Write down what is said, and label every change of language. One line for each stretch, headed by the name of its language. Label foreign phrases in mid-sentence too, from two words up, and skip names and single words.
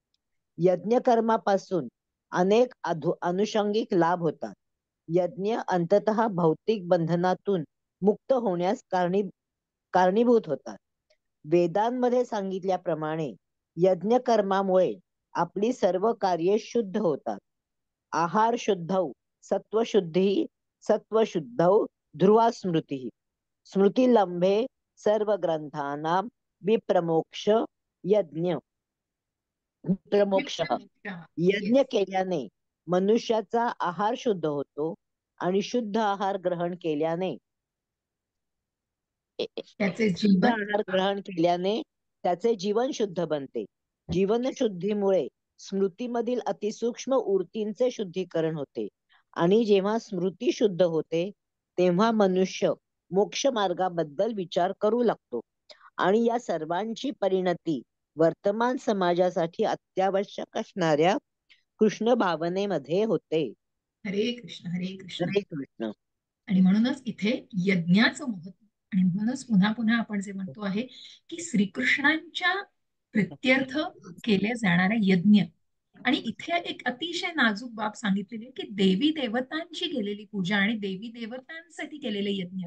Marathi: यज्ञकर्मापासून अनेक अनुषंगिक लाभ होतात. यज्ञ अंततः भौतिक बंधनातून मुक्त होण्यास कारणीभूत होतात. वेदांमध्ये सांगितल्याप्रमाणे यज्ञकर्मामुळे आपली सर्व कार्ये शुद्ध होतात.
Sanskrit: आहार शुद्धौ सत्वशुद्धी सत्वशुद्धौ ध्रुवा स्मृती स्मृतिलंभे सर्व ग्रंथानां विप्रमोक्ष यज्ञ विप्रमोक्ष.
Marathi: यज्ञ केल्याने मनुष्याचा आहार शुद्ध होतो आणि शुद्ध आहार ग्रहण केल्याने त्याचे शुद्ध जीवन आहार ग्रहण केल्याने त्याचे जीवन शुद्ध बनते. जीवनशुद्धीमुळे स्मृतीमधील अतिसूक्ष्म ऊर्तींचे शुद्धीकरण होते आणि जेव्हा स्मृती शुद्ध होते तेव्हा मनुष्य मोक्ष मार्गाबद्दल विचार करू लागतो आणि या सर्वांची परिणती वर्तमान समाजासाठी अत्यावश्यक असणाऱ्या कृष्ण भावनेमध्ये होते. हरे कृष्ण. हरे कृष्ण. हरे कृष्ण. आणि म्हणूनच इथे यज्ञाचं महत्व आणि म्हणूनच पुन्हा पुन्हा आपण जे म्हणतो आहे की श्रीकृष्णांच्या प्रित्यर्थ केले जाणारे यज्ञ. आणि इथे एक अतिशय नाजूक बाब सांगितलेली आहे की देवी देवतांची केलेली पूजा आणि देवी देवतांसाठी केलेले यज्ञ.